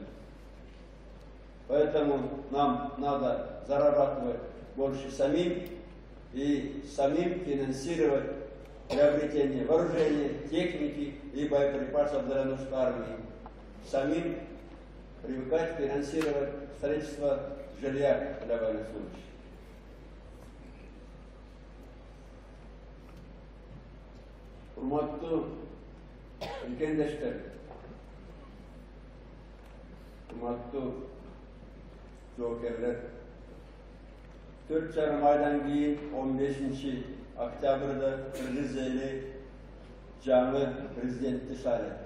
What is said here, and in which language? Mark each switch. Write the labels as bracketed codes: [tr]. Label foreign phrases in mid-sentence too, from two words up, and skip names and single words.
[ru] Поэтому нам надо зарабатывать больше самим и самим финансировать приобретение вооружения, техники и боеприпасов для нужд армии. Самим привыкать финансировать строительство жилья для военнослужащих. [ky] Урматтуу үлкендештер, урматтуу жоокерлер, 4,5 айдан кийин 15 октябрда Кыргыз эли жаңы президентти шайлайт.